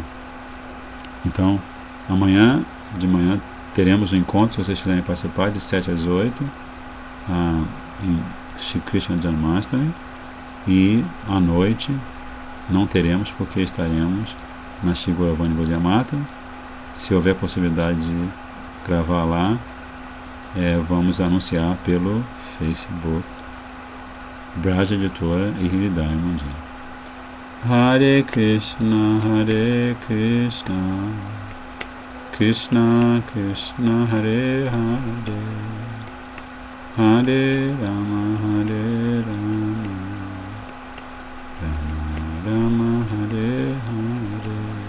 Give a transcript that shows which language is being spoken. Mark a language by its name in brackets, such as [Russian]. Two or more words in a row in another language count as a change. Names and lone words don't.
[Portuguese] Então, amanhã de manhã teremos um encontro, se vocês quiserem participar, de 7 às 8, em Shri Krishna Janmashtami, e à noite não teremos, porque estaremos na Shri Gauravani Gaudiya Mata, Se houver possibilidade de gravar lá, vamos anunciar pelo Facebook. Braja Editora e Hridaya Mandir. [Sanskrit] Hare Krishna, Krishna Krishna, Hare Hare, Hare Rama, Rama Rama, Hare Hare,